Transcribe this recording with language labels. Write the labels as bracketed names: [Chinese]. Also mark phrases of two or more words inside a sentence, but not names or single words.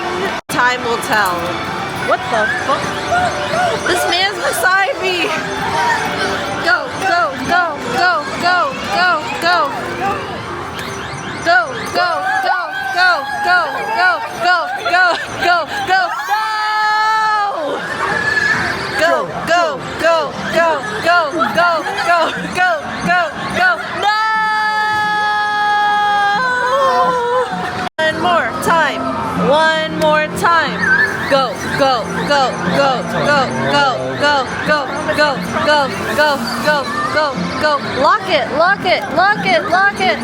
[English] Time will tell. What the fuck? This man's beside me. Go, go, go, go, go, go, go. Go, go, go, go, go, go, go, go, go, go. No! Go, go, go, go, go, go, go, go, go, go. No! One more time. One more time. Go, go, go, go, go, go, go, go, go, go, go, go, go, go. Lock it, lock it, lock it, lock it.